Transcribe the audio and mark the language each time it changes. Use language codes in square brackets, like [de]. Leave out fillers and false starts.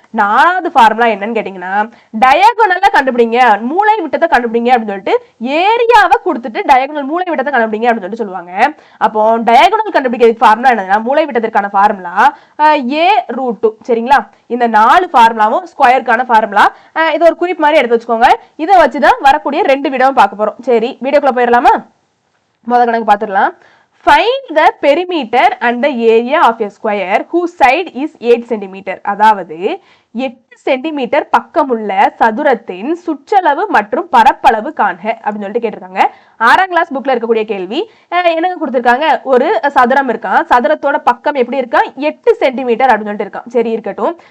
[ta] நாலாவது ஃபார்முலா என்னன்னு கேட்டீங்கன்னா, டயகோனல்ல கண்டுபிடிங்க, மூளை விட்டத்தை கண்டுபிடிங்க அப்படின்னு சொல்லிட்டு ஏரியாவை கொடுத்துட்டு டயகோனல் மூளை விட்டத்தை கண்டுபிடிங்க அப்படின்னு சொல்லிட்டு சொல்லுவாங்க. அப்போ டயகோனல் கண்டுபிடிக்கிறதுக்கு ஃபார்முலா என்னன்னா, மூளை விட்டத்திற்கான ஃபார்முலா A√2. சரிங்களா? இந்த 4 ஃபார்முலாவும் ஸ்கொயருக்கான ஃபார்முலா. இது ஒரு குறிப்பு மாதிரி எடுத்து வச்சுக்கோங்க. இதை வச்சுதான் வரக்கூடிய 2 வீடியோவும் பார்க்க போறோம். சரி, வீடியோக்குள்ள போயிடலாமா? முதல் கணக்கு பார்த்துடலாம். [en] Find the perimeter and the area of a square whose side is 8 cm. [ta] அதாவது 8 சென்டிமீட்டர் பக்கமுள்ள சதுரத்தின் சுற்றளவு மற்றும் பரப்பளவு காண்க அப்படின்னு சொல்லிட்டு கேட்டிருக்காங்க. 6ஆம் கிளாஸ் புக்ல இருக்கக்கூடிய கேள்வி. என்னங்க கொடுத்திருக்காங்க, ஒரு சதுரம் இருக்கான், சதுரத்தோட பக்கம் எப்படி இருக்கான், 8 சென்டிமீட்டர் அப்படின்னு சொல்லிட்டு இருக்கான். சரி, இருக்கட்டும்.